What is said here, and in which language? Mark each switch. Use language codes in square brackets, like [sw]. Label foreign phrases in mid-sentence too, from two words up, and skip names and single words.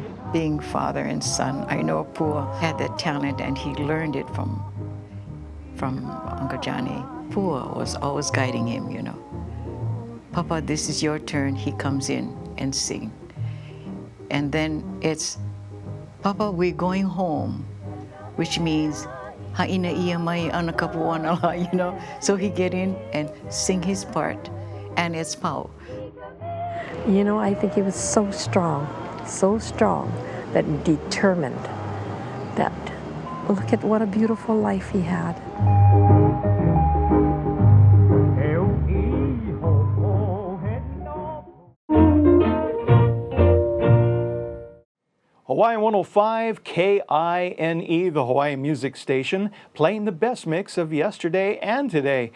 [en] Being father and son, I know Pua had that talent and he learned it from Uncle Johnny. Pua was always guiding him, Papa, this is your turn. He comes in and sing. And then it's, Papa, we're going home, which means [haw] ha'ina ia mai ana kapuana, [en] you know. So he get in and sing his part, and it's pau. You know, I think he was so strong that determined that look at what a beautiful life he had. Hawaiian 105 KINE, the Hawaiian music station, playing the best mix of yesterday and today.